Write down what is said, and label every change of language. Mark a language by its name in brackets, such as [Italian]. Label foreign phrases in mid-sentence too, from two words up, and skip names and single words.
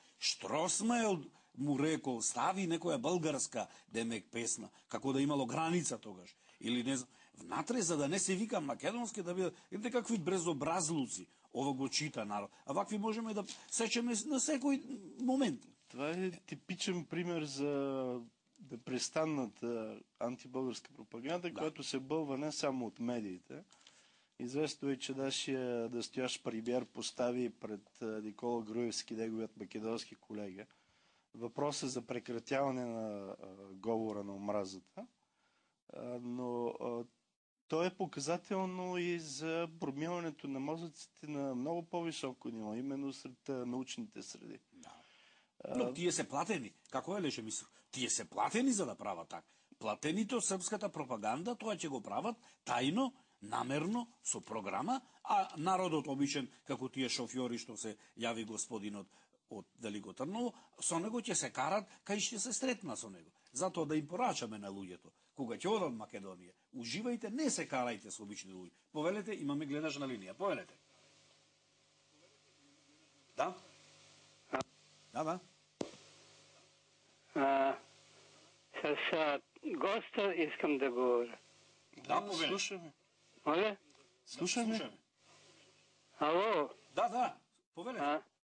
[Macedonian] Штросмер му рекол, стави некоја българска демек песна, како да имало граница тогаш. Или не знам, внатре за да не се вика македонски, да биде, видите какви безобразлуци. Ова го чита народ. А вакви можеме да сечеме на секој момент. [Bulgarian] Това е типичен пример за да престанат антибългарска пропаганда, която се бълва не само от медиите. Известно е, че нашия настоящ премиер постави пред Никола Груевски, неговият македонски колега, въпроса за прекратяване на говора на омразата, но то е показателно и за промиването на мозъците на много по-високо ниво, именно сред научните среди. [Macedonian] Да. Но тие се платени. Како е леше мислам? Тие се платени за да прават така. Платените од српската пропаганда, тоа ќе го прават тајно, намерно, со програма, а народот обичен, како тие шофьори што се јави господинот од Велико Трново, со него ќе се карат, кај ќе се стретна со него. Затоа да им порачаме на луѓето. Кога ќе одат Македонија, уживајте, не се карајте со обични луѓе. Повелете, имаме гледаш на линија. Повелете. Да? Да. [Bulgarian] С госта искам да говоря. [Macedonian] Да, слушаме. [Bulgarian] Моля? [Macedonian] Слушаме. Ало? Да. Повелете.